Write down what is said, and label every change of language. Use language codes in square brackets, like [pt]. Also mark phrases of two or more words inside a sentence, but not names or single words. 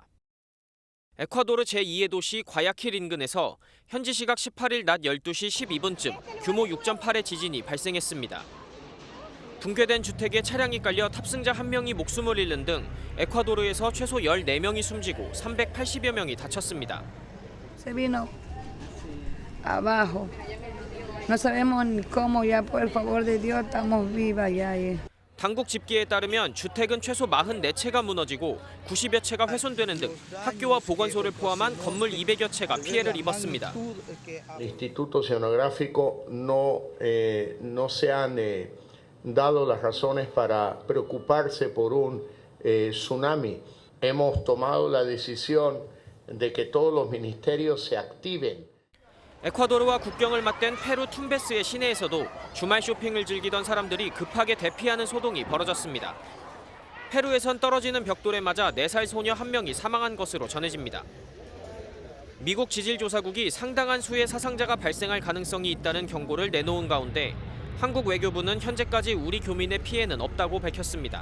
[ko] 에콰도르 제2의 도시 과야킬 인근에서 현지 시각 18일 낮 12시 12분쯤 규모 6.8의 지진이 발생했습니다. 붕괴된 주택에 차량이 깔려 탑승자 1명이 목숨을 잃는 등 에콰도르에서 최소 14명이 숨지고 380여 명이 다쳤습니다. [es] Se vino abajo. No sabemos ni cómo, ya por el favor de Dios estamos vivas ya. [ko] 당국 집계에 따르면 주택은 최소 44채가 무너지고 90여 채가 훼손되는 등 학교와 보건소를 포함한 건물 200여 채가 피해를 입었습니다. [es] El Instituto Oceanográfico no se han dado las razones para preocuparse por un tsunami. Hemos tomado la decisión de que todos los ministerios se activen. [ko] 에콰도르와 국경을 맞댄 페루 툼베스의 시내에서도 주말 쇼핑을 즐기던 사람들이 급하게 대피하는 소동이 벌어졌습니다. 페루에선 떨어지는 벽돌에 맞아 4살 소녀 1명이 사망한 것으로 전해집니다. 미국 지질조사국이 상당한 수의 사상자가 발생할 가능성이 있다는 경고를 내놓은 가운데 한국 외교부는 현재까지 우리 교민의 피해는 없다고 밝혔습니다.